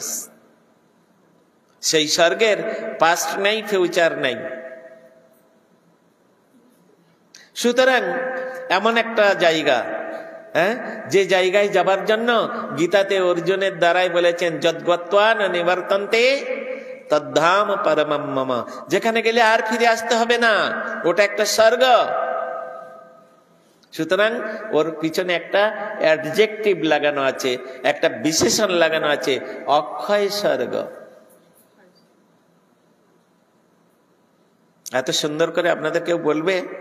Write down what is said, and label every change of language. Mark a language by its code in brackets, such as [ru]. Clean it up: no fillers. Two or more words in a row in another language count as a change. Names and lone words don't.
[bn] সেই স্বর্গের পাস্ট নেই, ফিউচার নেই। সুতরাং এমন একটা জায়গা, যে জায়গায় যাবার জন্য গীতাতে অর্জুনের দ্বারাই বলেছেন [sa] যদ্গত্বা ন নিবর্তন্তে তদ্ধাম পরমম মম। [bn] যেখানে গেলে আর ফিরে আসতে হবে না, ওটা একটা স্বর্গ। সুতরাং ওর পিছনে একটা অ্যাডজেক্টিভ লাগানো আছে, একটা বিশেষণ লাগানো আছে, অক্ষয় স্বর্গ। এত সুন্দর করে আপনাদের কেউ বলবে?